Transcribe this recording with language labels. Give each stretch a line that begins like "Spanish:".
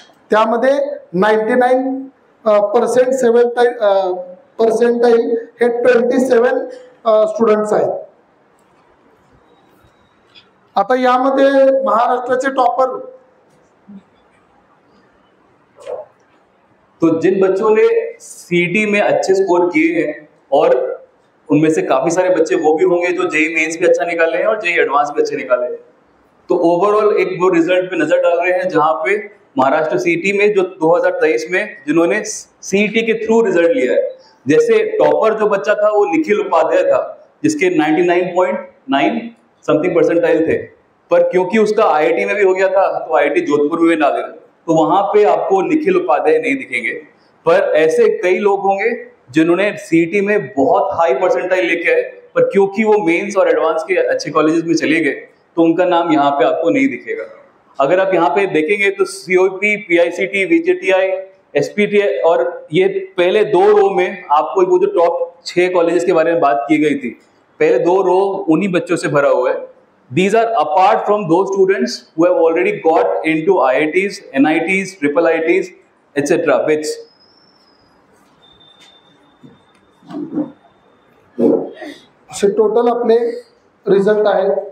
Marathi: त्यामध्ये 99% पर्सेंटाईल हे 27 स्टुडंट्स आहेत. आता यामध्ये महाराष्ट्राचे टॉपर,
Hindi: तो जिन बच्चों ने सीटी में अच्छे स्कोर किए हैं और उनमें से काफी सारे बच्चे वो भी होंगे जो जेई मेंस भी अच्छा निकाले हैं और जेई एडवांस भी अच्छे निकाले हैं, तो ओवरऑल एक वो रिजल्ट पे नजर डाल रहे हैं जहां पे महाराष्ट्र सीटी में जो 2023 में जिन्होंने सीटी के थ्रू रिजल्ट लिया है, जैसे टॉपर जो बच्चा था वो निखिल उपाध्याय था जिसके 99.9 समथिंग परसेंटाइल थे, पर क्योंकि उसका आईआईटी में भी हो गया था तो आईआईटी जोधपुर में डाल दिया, तो वहां पे आपको निखिल उपाध्याय नहीं दिखेंगे। पर ऐसे कई लोग होंगे जिन्होंने सीटी में बहुत हाई परसेंटाइल लेके आए, पर क्योंकि वो मेंस और एडवांस के अच्छे कॉलेजेस में चले गए तो उनका नाम यहाँ पे आपको नहीं दिखेगा। अगर आप यहाँ पे देखेंगे तो COEP, PICT, VJTI, SPTI और ये पहले 2 रो में आपको वो जो टॉप 6 कॉलेजेस के बारे में बात की गई थी, पहले 2 रो उन्हीं बच्चों से भरा हुआ है।
English: These are apart from those students who have already got into IITs, NITs, triple IITs, etc. which
Marathi: असे टोटल आपले रिझल्ट आहेत.